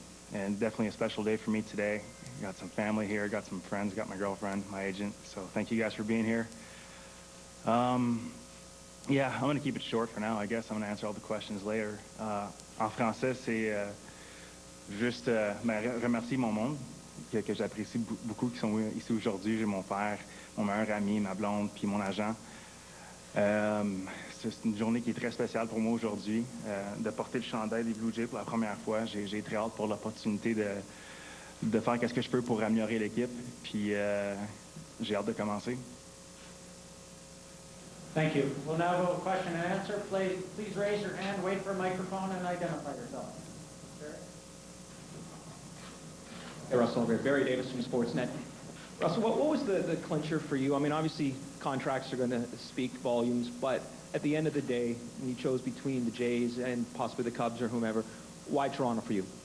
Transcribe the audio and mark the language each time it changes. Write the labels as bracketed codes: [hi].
[en] And definitely a special day for me today. Got some family here, got some friends, got my girlfriend, my agent. So thank you guys for being here. Yeah, I'm going to keep it short for now. I guess I'm going to answer all the questions later. [fr] En français, c'est juste remercier mon monde, que j'apprécie beaucoup, qui sont ici aujourd'hui. J'ai mon père, mon meilleur ami, ma blonde, puis mon agent. C'est une journée qui est très spéciale pour moi aujourd'hui, de porter le chandail des Blue Jays pour la première fois. J'ai très hâte pour l'opportunité de faire ce que je peux pour améliorer l'équipe, puis j'ai hâte de commencer. [en] Thank you. We'll now go to question and answer. Please raise your hand, wait for a microphone, and identify yourself. Hey, Russell, Barry Davis from Sportsnet. Russell, what was the clincher for you? I mean, obviously, contracts are going to speak volumes, but at the end of the day, when you chose between the Jays and possibly the Cubs or whomever, why Toronto for you?